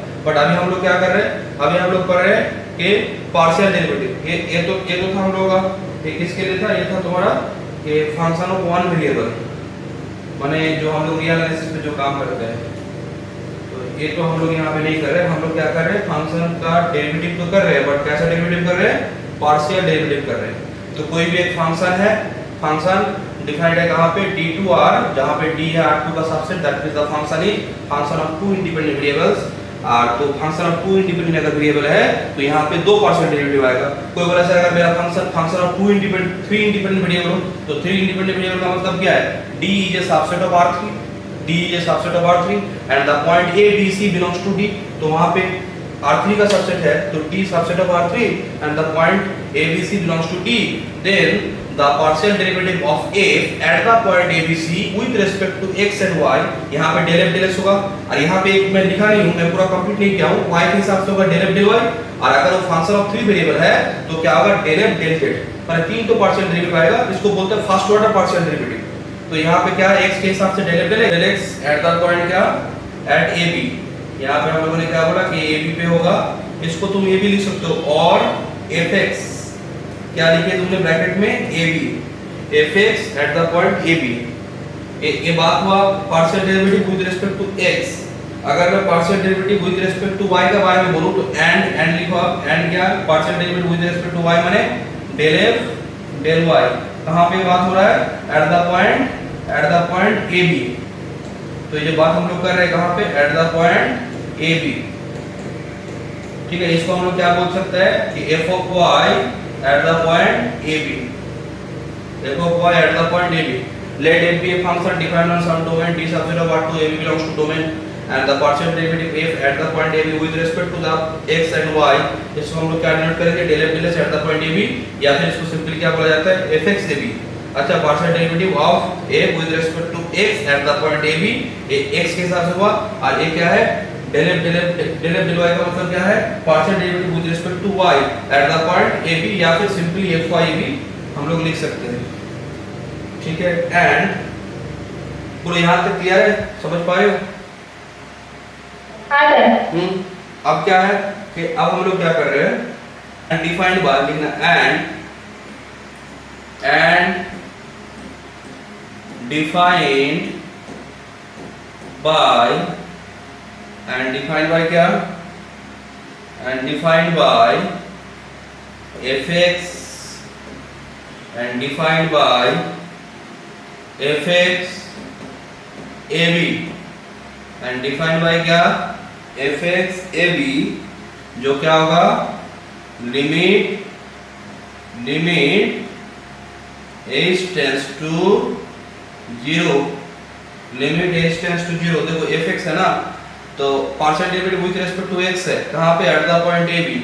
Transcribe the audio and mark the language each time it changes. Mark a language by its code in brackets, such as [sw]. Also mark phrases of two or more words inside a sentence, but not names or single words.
[hi] बट अभी हम लोग क्या कर रहे हैं, अभी हम लोग पढ़ रहे हैं कि [en] partial derivative, [hi] ये तो था हम लोग का, ये किसके लिए था, ये था तुम्हारा कि [en] function of one variable, [hi] माने जो हम लोग [en] real analysis [hi] पे जो काम करते हैं, तो ये तो हम लोग यहाँ पे नहीं कर रहे, हम लोग क्या कर रहे हैं, फंक्शन का डेरिवेटिव तो कर रहे हैं, बट कैसा डेरिवेटिव कर रहे हैं, [en] partial derivative [hi] कर रहे हैं। तो कोई भी एक फंक्शन है, [en] function defined [hi] है कहाँ पे, D2R, जहाँ पे D है R2 का सबसेट, [en] that is the function is function of two independent variables. [hi] तो [en] function of two independent [hi] अगर वेरिएबल है, तो यहाँ पे दो [en] partial derivative [hi] आएगा। कोई बोला सर अगर मेरा [en] function of three independent variable [hi] हो, तो [en] three independent variable [hi] का मतलब क्या है, [en] D is a subset of R3, D is a subset of R3 and the point A B C belongs to D, [hi] तो वहाँ पे R3 का सबसेट है, [en] तो D subset of R3 and the point A B C belongs to D, then the partial derivative of f at the point ABC with respect to x and y, [hi] यहाँ पे [en] del f del x [hi] होगा, और यहाँ पे एक मैं लिखा नहीं हूँ, मैं पूरा कंप्लीट नहीं किया हूँ, y के हिसाब से होगा [en] del f del y, [hi] और अगर वो फंक्शन ऑफ थ्री वेरिएबल है तो क्या होगा [en] del f del z, [hi] पर तीन तो [en] partial derivative [hi] आएगा, इसको बोलते हैं [en] first order partial derivative. [hi] तो यहाँ पे क्या है, x के हिसाब से [en] del f del x at the point [hi] क्या, [en] at AB, [hi] यहाँ पे हम लोगों ने क्या बोला कि AB पे होगा, इसको तुम ये भी लिख सकते हो, और fx क्या लिखे तुमने ब्रैकेट में, AB, [en] fx at the point AB, [hi] ये बात हुआ [en] partial derivative with respect to x. [hi] अगर मैं [en] partial derivative with respect to y [hi] के बारे में बोलूं, तो एंड लिखो, एंड क्या, [en] partial derivative with respect to y [hi] माने [en] del f del y, [hi] कहां पे बात हो रहा है, [en] at the point AB. [hi] तो ये बात हम लोग कर रहे हैं कहां पे, [en] at the point AB, [hi] ठीक है। इसको हम लोग क्या बोल सकते हैं कि [en] f of y at the point AB, f of y at the point AB, let f be a function defined on some domain D subset of R2 AB belongs to domain, and the partial derivative f at the point AB with respect to the x and y, [hi] इसको हम लोग क्या डिनोट करेंगे, [en] del f del x at the point AB, [hi] या फिर इसको सिंपली क्या बोला जाता है, fx AB। [en] अच्छा, partial derivative of a with respect to x at the point AB, [hi] ये x के हिसाब से हुआ, और ये क्या है, [en] del f del y [hi] का मतलब क्या है, [en] partial derivative with respect to y at the point AB, [hi] या फिर सिंपली fy भी हम लोग लिख सकते हैं, ठीक है। एंड पूरा यहाँ तक क्लियर है, समझ पाए हो? हाँ सर। अब क्या है कि अब हम लोग क्या कर रहे हैं, [en] undefined by [hi] लिखना, [en] and defined by, and defined by क्या, and defined by fx, and defined by fx AB, and defined by क्या, fx AB [hi] जो क्या होगा, [en] limit h tends to 0, limit h tends to 0. [hi] देखो fx है ना, तो [en] partial derivative with respect to x [hi] है, कहां पे, [en] at the point a b.